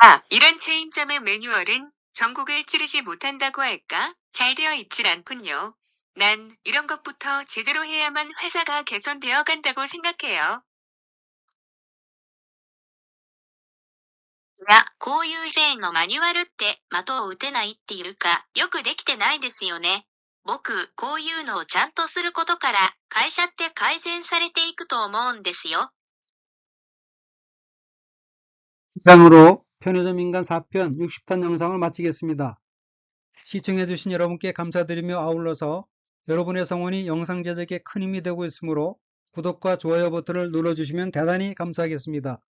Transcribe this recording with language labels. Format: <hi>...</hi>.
<ko>이런 체인점의 매뉴얼은 전곡을 찌르지 못한다고 할까? 잘 되어 있질 않군요. 난 이런 것부터 제대로 해야만 회사가 개선되어 간다고 생각해요.</ko> <ja>いや、こういうチェーンのマニュアルって的を打てないっていうか、よくできてないですよね。僕、こういうのをちゃんとすることから、会社って改善されていくと思うんですよ。</ja> <ko>이상으로 편의점 인간 4편 60편 영상을 마치겠습니다. 시청해주신 여러분께 감사드리며 아울러서 여러분의 성원이 영상 제작에 큰 힘이 되고 있으므로 구독과 좋아요 버튼을 눌러주시면 대단히 감사하겠습니다.</ko>